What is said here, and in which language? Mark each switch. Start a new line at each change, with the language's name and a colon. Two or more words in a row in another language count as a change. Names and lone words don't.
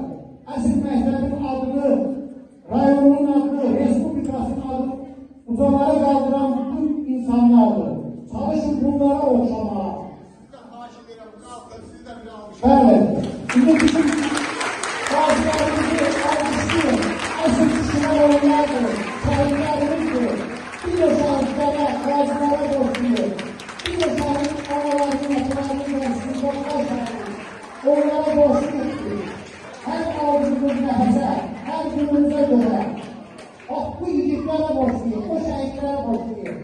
Azerbaijani: Əsr məktəbin adını, rayonun adını, respublikasının adını ucalara qaldıran bütün insanlardır. Çalışın bunlara oxşamağa. Bəli, şimdi bizim qazilərimizi almışdır, əsr kişilər onlardır, şahidlərimizdir. Bir de şahidlərə, qazilərə borçluyuz. Bir de şahid analarının, atalarının onlara borçluyuz.
Turkish: Her aldığımız nefese, her günümüze göre bu yiğitlere borçluyuz, o şehitlere borçluyuz.